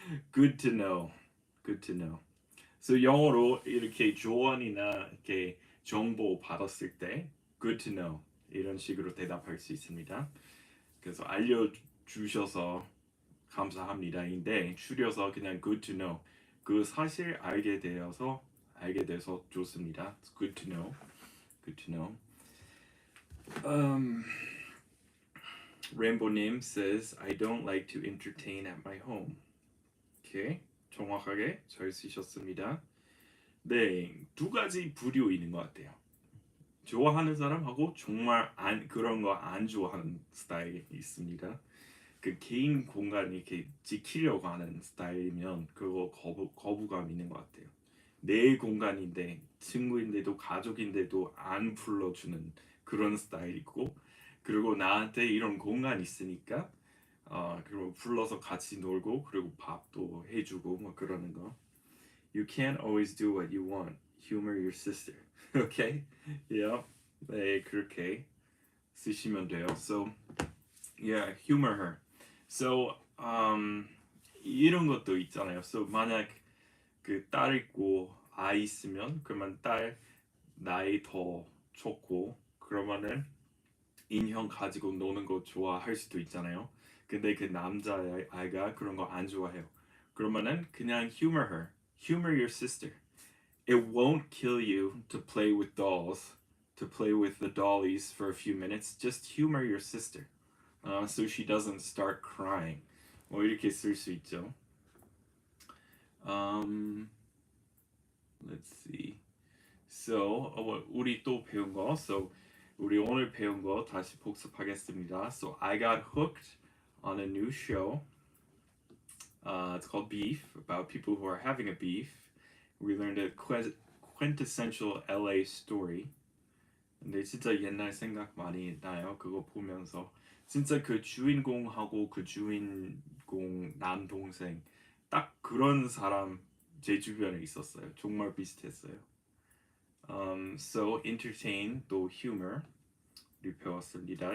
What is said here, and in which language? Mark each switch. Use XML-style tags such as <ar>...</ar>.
<en>Good to know. Good to know.</en> <ko>So 영어로 이렇게 조언이나 이렇게 정보 받았을 때</ko> <en>good to know</en> <ko>이런 식으로 대답할 수 있습니다. 그래서 알려주셔서 감사합니다인데 줄여서 그냥</ko> <en>good to know</en> <ko>그 사실 알게 돼서 좋습니다.</ko> <en>It's good to know. Good to know. Rainbow님 says I don't like to entertain at my home. Okay.</en> <ko>정확하게 잘 쓰셨습니다. 네, 두 가지 부류 있는 것 같아요. 좋아하는 사람하고 정말 그런 거 안 좋아하는 스타일이 있습니다. 그 개인 공간이 이렇게 지키려고 하는 스타일이면 그거 거부감 있는 것 같아요. 내 공간인데 친구인데도 가족인데도 안 불러주는 그런 스타일이고 그리고 나한테 이런 공간 있으니까 그리고 불러서 같이 놀고 그리고 밥도 해주고 뭐 그러는 거.</ko> <en>You can't always do what you want. Humor your sister. Okay? Yeah.</en> <ko>네, 그렇게 쓰시면 돼요.</ko> <en>So, yeah, humor her.</en> <ko>So, 이런 것도 있잖아요. So, 만약 그 딸 있고 아이 있으면 그러면 딸 나이 더 좋고 그러면은 인형 가지고 노는 거 좋아할 수도 있잖아요. 근데 그 남자아이가 그런 거 안 좋아해요. 그러면은 그냥</ko> <en>humor her. Humor your sister. It won't kill you to play with dolls, to play with the dollies for a few minutes. Just humor your sister, so she doesn't start crying.</en> <ko>뭐 이렇게 쓸 수 있죠.</ko> <en>Let's see.</en> <ko>So 우리 또 배운 거. So 우리 오늘 배운 거 다시 복습하겠습니다.</ko> <en>So I got hooked on a new show. It's called Beef, about people who are having a beef. We learned a quintessential LA story.</en> <ko>근데 진짜 옛날 생각 많이 나요. 그거 보면서 진짜 그 주인공하고 그 주인공 남동생 딱 그런 사람 제 주변에 있었어요. 정말 비슷했어요. So entertain 또 humor 우리 배웠습니다.</ko>